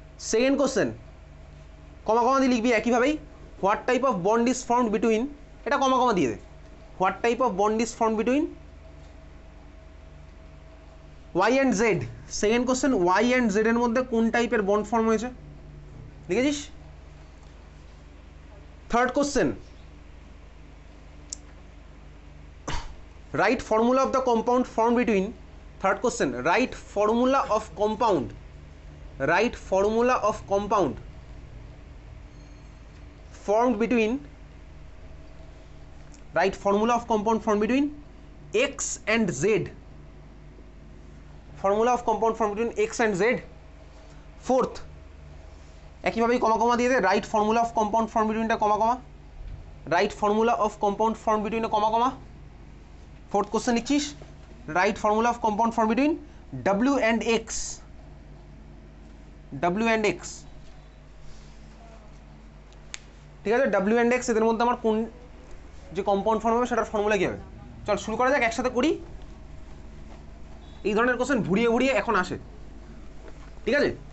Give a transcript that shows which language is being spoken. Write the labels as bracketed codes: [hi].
[en] second question [bn] কমা কমা দিয়ে লিখবি একইভাবেই, [en] what type of bond is formed between, [bn] এটা কমা কমা দিয়ে দে, [en] What type of bond is formed between Y and Z। [bn] Second question, Y and Z এর মধ্যে কোন টাইপের বন্ড ফর্ম হয়েছে, লিখেছিস? [en] থার্ড কোশ্চেন, write formula of the compound formed between, third question, write formula of compound, write formula of compound formed between, write formula of compound formed between X and Z, formula of compound formed between X and Z। fourth [bn] একইভাবেই কমা কমা দিয়ে দে, [en] write formula of compound formed between টা comma comma, write formula of compound formed between a comma comma. Fourth question [bn] লিখছিস, [en] write formula of compound form between W and X, W and X, [bn] ঠিক আছে? W and X এদের মধ্যে আমার কোন যে compound form হবে সেটার ফর্মুলা কী হবে? চল শুরু করা যাক, একসাথে করি। এই ধরনের কোশ্চেন ঘুরিয়ে ঘুরিয়ে এখন আসে, ঠিক আছে?